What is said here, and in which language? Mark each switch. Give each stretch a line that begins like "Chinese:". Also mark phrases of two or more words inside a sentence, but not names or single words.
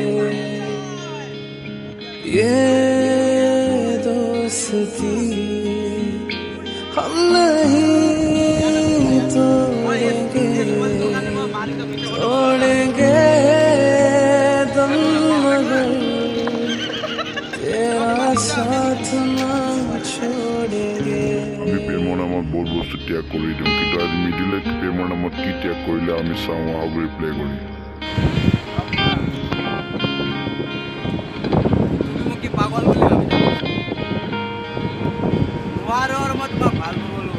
Hindi: ये दोस्ती हम नहीं तोड़ेंगे, तोड़ेंगे दम मगर तेरा साथ ना छोड़ेंगे।
Assamese: আমি প্ৰেমৰ নামত বহুত বস্তু ত্যাগ কৰি দিওঁ, কিন্তু আজি মিডিলে প্ৰেমৰ নামত কি ত্যাগ কৰিলে আমি চাওঁ, আৰু ৰিপ্লাই কৰিম। তুমি মোক কি পাগল বুলি ভাবিছা? নোৱাৰোঁ মই তোমাক ভাল পাবলৈ।